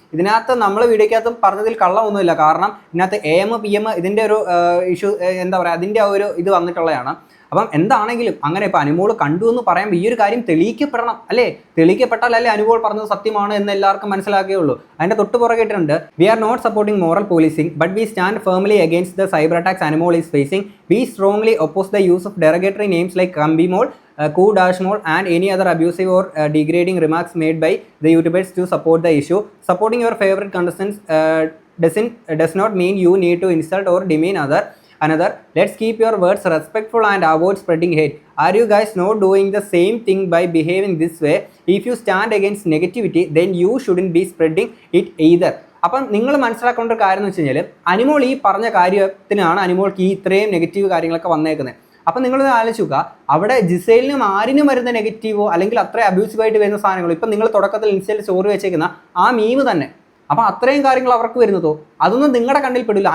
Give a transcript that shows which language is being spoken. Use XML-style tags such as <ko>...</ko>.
<ml>ഇതിനകത്ത് നമ്മൾ വീഡിയോക്കകത്ത് പറഞ്ഞതിൽ കള്ളമൊന്നുമില്ല. കാരണം ഇതിനകത്ത് AM PM ഇതിൻ്റെ ഒരു ഇഷ്യൂ എന്താ പറയുക അതിൻ്റെ ആ ഒരു ഇത് വന്നിട്ടുള്ളതാണ്. അപ്പം എന്താണെങ്കിലും അങ്ങനെ ഇപ്പോൾ അനുമോൾ കണ്ടു എന്ന് പറയുമ്പോൾ ഈ ഒരു കാര്യം തെളിയിക്കപ്പെടണം അല്ലേ? തെളിയിക്കപ്പെട്ടാലല്ലേ അനുമോൾ പറഞ്ഞത് സത്യമാണ് എന്ന് എല്ലാവർക്കും മനസ്സിലാക്കുകയുള്ളൂ. അതിൻ്റെ തൊട്ട് പുറകിട്ടുണ്ട്</ml> <en>We are not supporting moral policing but we stand firmly against the cyber attacks Anumol is facing. We strongly oppose the use of derogatory names like കമ്പിമോൾ, Ku-Mol and any other abusive or degrading remarks made by the YouTubers to support the issue. Supporting your favorite contestants does not mean you need to insult or demean another. Let's keep your words respectful and avoid spreading hate. Are you guys not doing the same thing by behaving this way? If you stand against negativity, then you shouldn't be spreading it either.</en> <ml>അപ്പം നിങ്ങൾ മനസ്സിലാക്കേണ്ട ഒരു കാര്യം എന്ന് വെച്ച് കഴിഞ്ഞാൽ അനുമോൾ ഈ പറഞ്ഞ കാര്യത്തിനാണ് അനുമോൾക്ക് ഈ ഇത്രയും നെഗറ്റീവ് കാര്യങ്ങളൊക്കെ വന്നേക്കുന്നത്. അപ്പം നിങ്ങളൊന്ന് ആലോചിക്കുക, അവിടെ ജിസേലിനും ആരിനും വരുന്ന നെഗറ്റീവോ അല്ലെങ്കിൽ അത്രയും അബ്യൂസീവായിട്ട് വരുന്ന സാധനങ്ങളോ ഇപ്പം നിങ്ങൾ തുടക്കത്തിൽ ഇൻസ്റ്റയിൽ സ്റ്റോറി വെച്ചേക്കുന്ന ആ മീമ് തന്നെ, അപ്പം അത്രയും കാര്യങ്ങൾ അവർക്ക് വരുന്നതോ അതൊന്നും നിങ്ങളുടെ കണ്ണിൽ പെടില്ല.</ml>